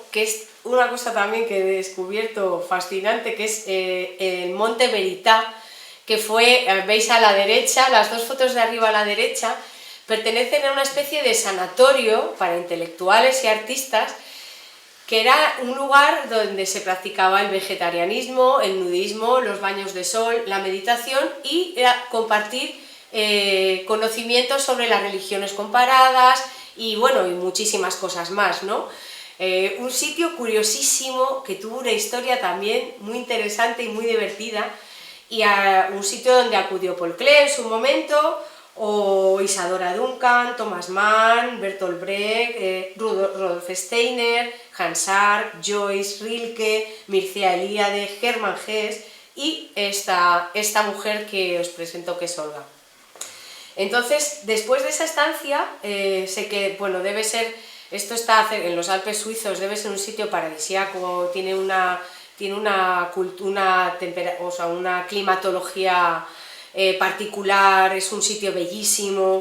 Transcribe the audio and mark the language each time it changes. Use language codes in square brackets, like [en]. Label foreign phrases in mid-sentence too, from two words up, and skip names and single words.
[es] que es una cosa también que he descubierto fascinante, que es el Monte Verità, que fue, veis a la derecha, las dos fotos de arriba a la derecha, pertenecen a una especie de sanatorio para intelectuales y artistas, que era un lugar donde se practicaba el vegetarianismo, el nudismo, los baños de sol, la meditación y compartir conocimientos sobre las religiones comparadas y bueno, y muchísimas cosas más, ¿no? Un sitio curiosísimo que tuvo una historia también muy interesante y muy divertida, y un sitio donde acudió Paul Klee en su momento, o Isadora Duncan, Thomas Mann, Bertolt Brecht, Rudolf Steiner, Hans Arp, Joyce, Rilke, Mircea Eliade, Hermann Hesse y esta mujer que os presento, que es Olga. Entonces, después de esa estancia, sé que, bueno, debe ser, esto está en los Alpes suizos, debe ser un sitio paradisíaco, tiene una climatología particular, es un sitio bellísimo.